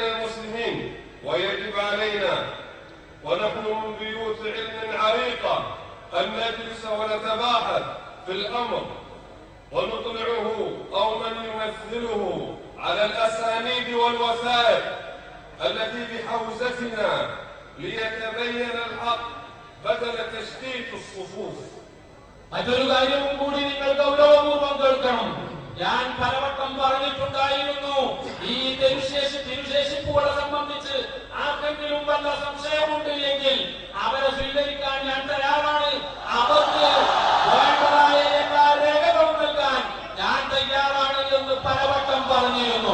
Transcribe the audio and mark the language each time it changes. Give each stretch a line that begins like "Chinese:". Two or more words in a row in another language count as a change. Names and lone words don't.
Arabic: المسلمين، ويجب علينا ونحن من بيوت علم عريقة أن نجلس ونتباحث في الأمر ونطلعه أو من يمثله على الأسانيد والوثائق التي بحوزتنا ليتبين الحق بدل تشتيت الصفوف.
Malayalam: മറ്റൊരു കാര്യവും കൂടി നിങ്ങൾ ഗൗരവപൂർവ്വം കേൾക്കണം. ഞാൻ പലവട്ടം പറഞ്ഞിട്ടുണ്ടായിരുന്നു, ഈ തിരുശേഷിപ്പുകളെ സംബന്ധിച്ച് ആർക്കെങ്കിലും വല്ല സംശയമുണ്ട് എങ്കിൽ അവരെ സ്വീകരിക്കാൻ ഞാൻ തയ്യാറാണ്. അവർക്ക് വേണ്ടതായ എല്ലാ രേഖകളും നൽകാൻ ഞാൻ തയ്യാറാണ് എന്ന് പലവട്ടം പറഞ്ഞിരുന്നു.